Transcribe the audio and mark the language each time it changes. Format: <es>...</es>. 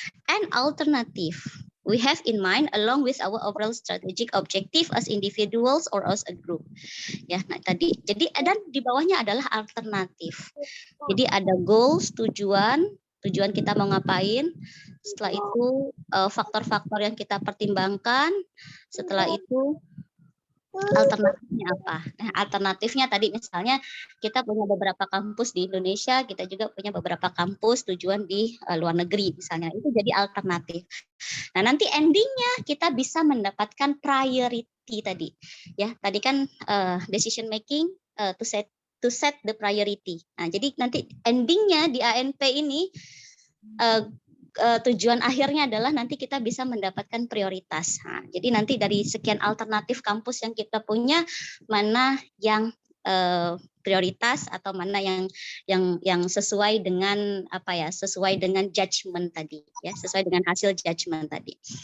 <en>And alternative we have in mind along with our overall strategic objective as individuals or as a group.</en> <id>Ya, nah tadi. Jadi dan di bawahnya adalah alternatif. Jadi ada goals, tujuan kita mau ngapain. Setelah itu faktor-faktor yang kita pertimbangkan. Setelah itu alternatifnya apa? Nah, alternatifnya tadi misalnya kita punya beberapa kampus di Indonesia, kita juga punya beberapa kampus tujuan di luar negeri misalnya. Itu jadi alternatif. Nah, nanti endingnya kita bisa mendapatkan priority tadi. Ya, tadi kan</id> <en>decision making to set the priority.</en> <id>Nah, jadi nanti endingnya di ANP ini tujuan akhirnya adalah nanti kita bisa mendapatkan prioritas. Nah, jadi nanti dari sekian alternatif kampus yang kita punya, mana yang prioritas atau mana yang sesuai dengan sesuai dengan judgment tadi, ya, sesuai dengan hasil judgment tadi.</id>